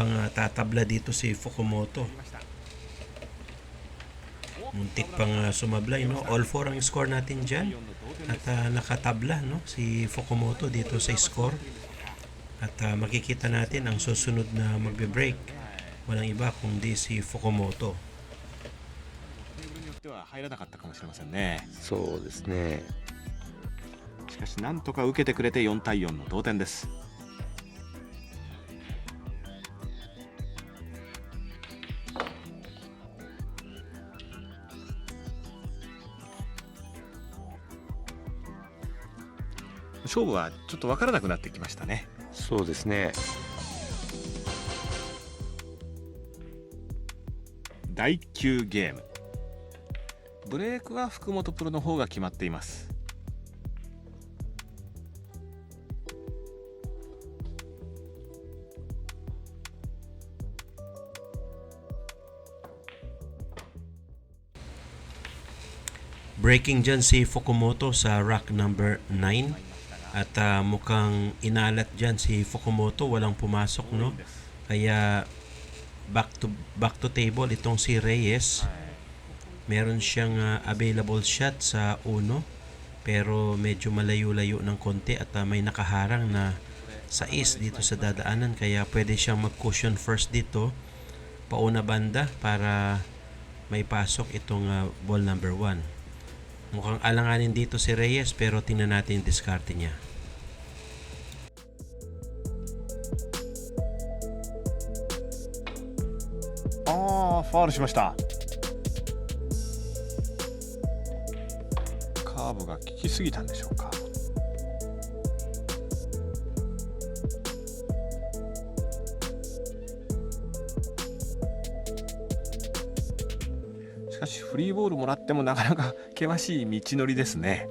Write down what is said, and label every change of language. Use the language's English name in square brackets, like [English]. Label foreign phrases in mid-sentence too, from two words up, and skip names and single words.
[Filipino] Mukhang tatabla dito si Fukumoto. Muntik pang sumablay, no? All 4 ang score natin dyan. At nakatabla, no? Si Fukumoto dito sa score. At makikita natin ang susunod na magbe-break. Walang iba kundi si Fukumoto. [Japanese] によっては入らなかったかもしれませんね。そうですね。しかしなんとか受けてくれて4対4の同点です。勝負はちょっと分からなくなってきましたね。そうですね。第9ゲーム、ブレークは福本プロの方が決まっています。 [Filipino] Breaking dyan si Fukumoto sa [English] rack number 9. [Filipino] At mukhang inalat dyan si Fukumoto. Walang pumasok, no? Kaya [English] back to table [Filipino] itong si Reyes. Meron siyang [English] available shot [Filipino] sa uno. Pero medyo malayo-layo ng konti. At may nakaharang na sa is dito sa dadaanan. Kaya pwede siyang mag- [English] cushion first [Filipino] dito. Pauna banda para may pasok itong [English] ball number 1. [Filipino] Mukhang alanganin dito si Reyes pero tingnan natin yung diskarte niya. [Japanese] ファウルしました。カーブが効きすぎたんでしょうか。しかしフリーボールもらってもなかなか険しい道のりですね。